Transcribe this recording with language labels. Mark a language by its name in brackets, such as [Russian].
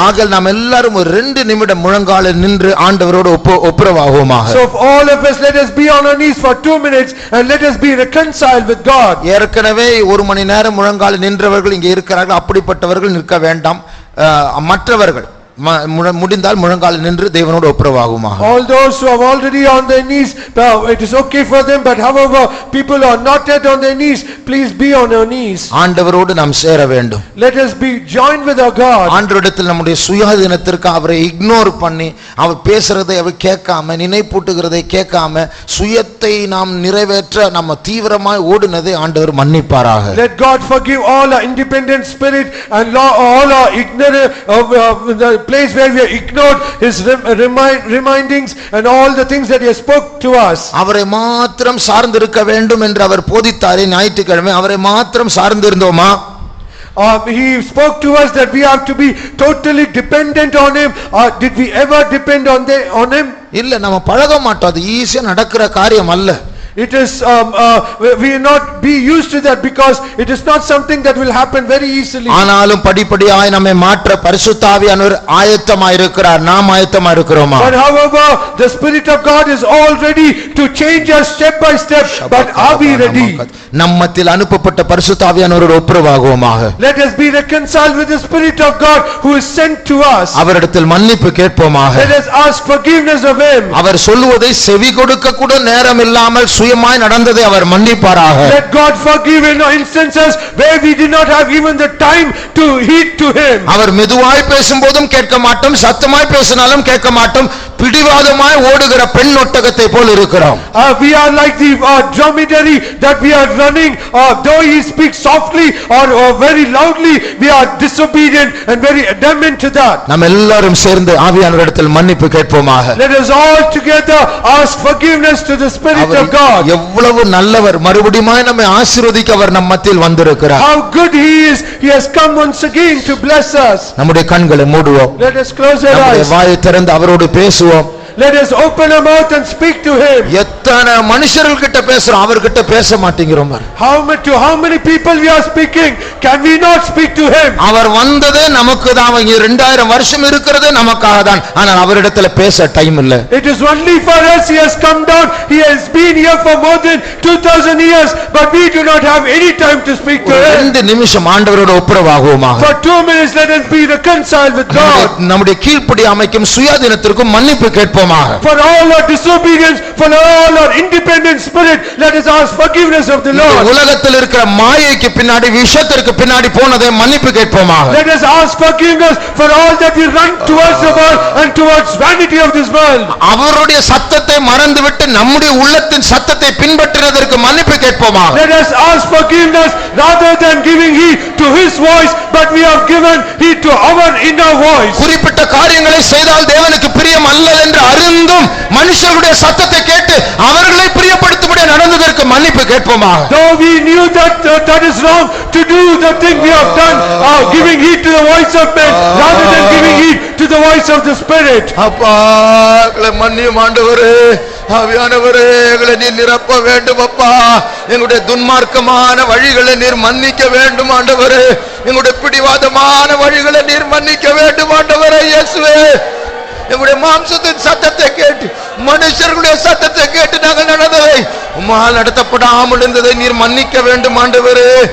[Tamil] ஆகையால் நாம் எல்லாரும் ஒரு 2 நிமிடம் முழங்காலில் நின்று ஆண்டவரோடு ஒப்புரவாகுவோமாக. [English] So all of us, let us be on our knees for 2 minutes and let us be reconciled with God. [Tamil] ஏற்கனவே 1 மணி நேரம் முழங்காலில் நின்றவர்கள் இங்கே இருக்கிறார்கள். அப்படிப்பட்டவர்கள் நிற்க வேண்டாம். மற்றவர்கள் முடிந்தால் முழங்காலில் நின்று தேவனோடு ஒப்புரவாகுமாக. [English] All those who are already on their knees, it is okay for them, but however people are not yet on their knees, please be on your knees. [Tamil] ஆண்டவரோடு நாம் சேர வேண்டும். [English] Let us be joined with our God. [Tamil] ஆண்டவரிடத்தில் நம்முடைய சுயாதீனத்திற்கு அவரை ignore பண்ணி அவர் பேசுறதை அவர் கேட்காம நினைப்பூட்டுகிறதை கேட்காம சுயத்தை நாம் நிறைவேற்ற நம்ம தீவிரமாய் ஓடுனதை ஆண்டவர் மன்னிப்பாராக. [English] Let God forgive all our independent spirit and all our ignorant the place where we have ignored his remindings and all the things that he has spoke to us. [Tamil] அவரை மாத்திரம் சார்ந்திருக்க வேண்டும் என்று அவர் போதித்தாரே ஞாயிற்றுக்கிழமை, அவரை மாத்திரம் சார்ந்திருந்தோமா? [English] He spoke to us that we have to be totally dependent on him. Did we ever depend on him? [Tamil] இல்ல, நம்ம பழக மாட்டோம். அது ஈஸியா நடக்கிற காரியம் அல்ல. [English] It is we will not be used to that because it is not something that will happen very easily. [Tamil] ஆனாலும் படிப்படியாய் நம்மை மாற்ற பரிசுத்த ஆவியானவர் ஆயத்தமாய் இருக்கிறார். நாம் ஆயத்தமாய் இருக்கிறோமா? [English] But however the Spirit of God is all ready to change us step by step, but are we ready? [Tamil] நம்மத்தில் அனுப்பப்பட்ட பரிசுத்த ஆவியானவரோடு ஒப்புரவாகுவோமாக. [English] Let us be reconciled with the Spirit of God who is sent to us. [Tamil] அவரிடத்தில் மன்னிப்பு கேட்போமாக. [English] Let us ask forgiveness of him. [Tamil] அவர் சொல்லுவதை செவி கொடுக்க கூட நேரம் இல்லாமல் சுயமாய் நடந்ததை அவர் மன்னிப்பாராக. [English] Let God forgive in instances where we did not have even the time to heed to him. [Tamil] அவர் மெதுவாய் பேசும்போதும் கேட்க மாட்டோம், சத்தமாய் பேசினாலும் கேட்க மாட்டோம், பிடிவாதமாய் ஓடுகிற பெண் ஒட்டகத்தை போல் இருக்கிறோம். [English] We are like the dromedary that we are running, though he speaks softly or very loudly, we are disobedient and very adamant to that. [Tamil] நாம் எல்லாரும் சேர்ந்து ஆவியானவரிடத்தில் மன்னிப்பு கேட்போமாக. [English] Let us all together ask forgiveness to the Spirit of God. [Tamil] எவ்வளவு நல்லவர், மறுபடியும் நம்மை ஆசீர்வதிக்க அவர் நம் மத்தியில் வந்திருக்கிறார். [English] How good he is, he has come once again to bless us. [Tamil] நம்முடைய கண்களை மூடுவோம், [English] Let us close our [Tamil] நம்முடைய [English] eyes. [Tamil] வாயை திறந்து அவரோடு பேசுவோம். [English] Let us open our mouth and speak to him. [Tamil] எத்தனை மனுஷர்கள் கிட்ட பேசுறோம், அவர்கிட்ட பேச மாட்டேங்கிறோம். [English] To how many people we are speaking, can we not speak to him? [Tamil] அவர் வந்ததே நமக்கு தான், 2000 வருஷம் இருக்கிறதே நமக்காக தான். ஆனால் அவரிடத்துல பேச டைம் இல்ல. [English] It is only for us he has come down. He has been here for more than 2000 years, but we do not have any time to speak to him. [Tamil] 2 நிமிஷம் ஆண்டவரோடு ஒப்புரவாகுவோமாக. [English] For 2 minutes let us be reconciled with God. [Tamil] நம்முடைய கீழ்ப்படியாமைக்கும் சுயாதீனத்திற்கும் மன்னிப்பு கேட்போமாக. [English] For all our disobedience, for all our independent spirit, let us ask forgiveness of the Lord. [Tamil] உலகத்தில் இருக்கிற மாயைக்கு பின்னாடி, விஷயத்திற்கு பின்னாடி போனதை மன்னிப்பு கேட்போமாக. [English] Let us ask forgiveness for all that we run towards the world and towards vanity of this world. [Tamil] அவருடைய சத்தத்தை மறந்துவிட்டு நம்முடைய உள்ளத்தின் சத்தத்தை பின்பற்றினதற்கு மன்னிப்பு கேட்போமாக. [English] Let us ask forgiveness rather than giving heed to his voice, but we have given heed to our inner voice. [Tamil] குறிப்பிட்ட காரியங்களை செய்தால் தேவனுக்கு பிரியம் அல்ல என்று அறிந்தும் மனுஷருடைய சத்தத்தை கேட்டு அவர்களை பிரியப்படுத்தும்படி நடந்ததற்கு மன்னிப்பு கேட்போமாக. [English] Though we knew that that is wrong to do the thing we have done, giving heed to the voice of men rather than giving heed to the voice of the Spirit. [Tamil] அப்பா எங்களை மன்னியும் ஆண்டவரே, ஆவியானவரே எங்களை நீர் நிரப்ப வேண்டும். அப்பா எங்களுடைய துன்மார்க்கமான வழிகளை நீர் மன்னிக்க வேண்டும் ஆண்டவரே, எங்களுடைய பிடிவாதமான வழிகளை நீர் மன்னிக்க வேண்டும் ஆண்டவரே. இயேசுவே, எங்களுடைய மாம்சத்தின் சத்தத்தை கேட்டு, மனுஷர்களுடைய சத்தத்தை கேட்டு நாங்கள் நடந்ததை, உம்மால் நடத்தப்படாமல் இருந்ததை நீர் மன்னிக்க வேண்டும் ஆண்டவரே.